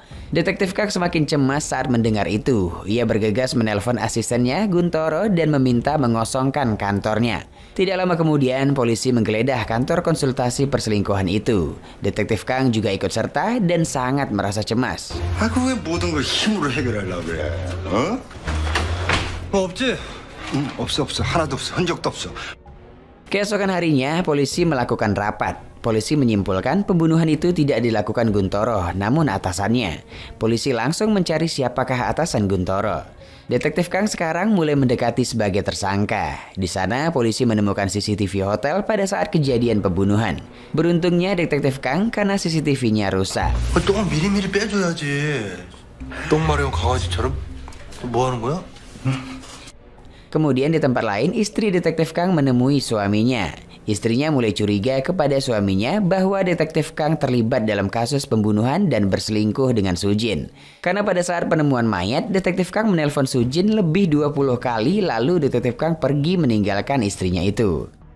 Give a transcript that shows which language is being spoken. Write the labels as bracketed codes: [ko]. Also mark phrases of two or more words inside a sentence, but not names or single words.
[id] Detektif Kang semakin cemas saat mendengar itu. Ia bergegas menelpon asistennya Guntoro dan meminta mengosongkan kantornya. Tidak lama kemudian polisi menggeledah kantor konsultasi perselingkuhan itu. Detektif Kang juga ikut serta dan sangat merasa cemas. [ko] 그 왜 모든 걸 힘으로 해결하려고 그래? 어? 뭐 없지? 없어. 하나도 없어. 흔적도 없어. [id] Keesokan harinya, polisi melakukan rapat. Polisi menyimpulkan pembunuhan itu tidak dilakukan Guntoro, namun atasannya. Polisi langsung mencari siapakah atasan Guntoro. Detektif Kang sekarang mulai mendekati sebagai tersangka. Di sana, polisi menemukan CCTV hotel pada saat kejadian pembunuhan. Beruntungnya Detektif Kang karena CCTV-nya rusak. [ko] 똥은 미리미리 빼줘야지. 똥 마려운 강아지처럼? 뭐 하는 거야? [id] Kemudian di tempat lain, istri Detektif Kang menemui suaminya. Istrinya mulai curiga kepada suaminya bahwa Detektif Kang terlibat dalam kasus pembunuhan dan berselingkuh dengan Sujin. Karena pada saat penemuan mayat, Detektif Kang menelpon Sujin lebih 20 kali lalu Detektif Kang pergi meninggalkan istrinya itu.